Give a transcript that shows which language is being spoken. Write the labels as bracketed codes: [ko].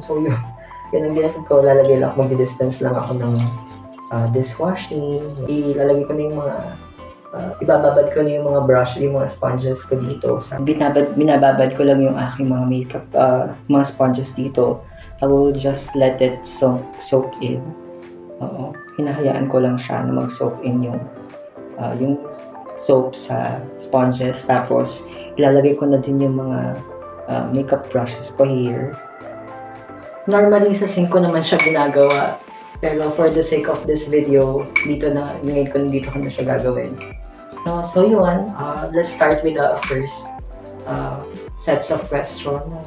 [tl] So yun ang ginagawa ko, lalagay lang ako, mag-distance lang ako ng dishwashing. Ilalagay ko na yung mga ibababad ko na yung mga brush, yung mga sponges ko dito. Binababad ko lang yung aking mga makeup, mga sponges dito. [en] I will just let it soak in. [tl] Hinahayaan ko lang siya na mag-soak in yung soap sa sponges. Tapos, ilalagay ko na din yung mga makeup brushes ko here. Normally, sa sink ko naman siya ginagawa. Pero [en] for the sake of this video, [tl] dito ko na siya gagawin. So yun, [en] let's start with the first sets of questions.